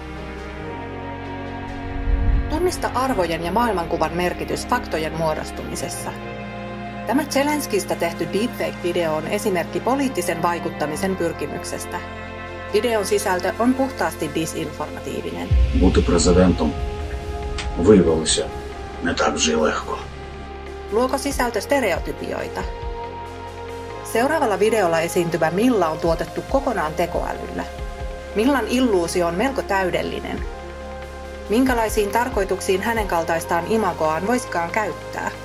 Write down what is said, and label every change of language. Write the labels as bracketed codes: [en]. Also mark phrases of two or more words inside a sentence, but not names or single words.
[fi] Tunnista arvojen ja maailmankuvan merkitys faktojen muodostumisessa. Tämä Zelenskistä tehty deepfake-video on esimerkki poliittisen vaikuttamisen pyrkimyksestä. Videon sisältö on puhtaasti disinformatiivinen. [uk] Бути президентом виявилося не так вже й легко. [fi] Luoko sisältö stereotypioita? Seuraavalla videolla esiintyvä Milla on tuotettu kokonaan tekoälyllä. Millan illuusio on melko täydellinen. Minkälaisiin tarkoituksiin hänen kaltaistaan imagoaan voisikaan käyttää?